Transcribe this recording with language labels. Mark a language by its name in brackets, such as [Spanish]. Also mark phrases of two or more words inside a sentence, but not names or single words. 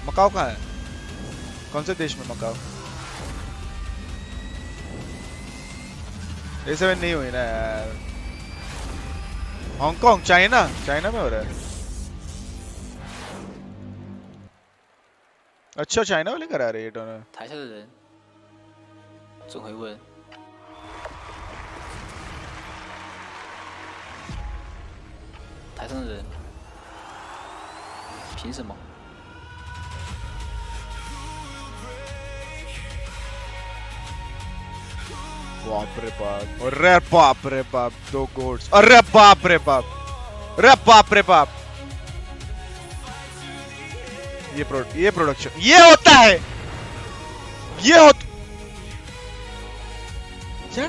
[Hindi] मकाओ कहाँ है? कौन से देश में मकाओ? ऐसे में नहीं हुई ना यार। हांगकांग चाइना चाइना में हो रहा है। अच्छा चाइना वाले करा रहे हैं दोनों। [Chinese] 台下的人总会问：台上的人凭什么？ [Hindi] बाप रे बाप, अरे बाप रे बाप, 2 गोल्स, अरे बाप रे बाप, अरे बाप रे बाप। ये प्रोडक्शन ये होता है, ये होता यार।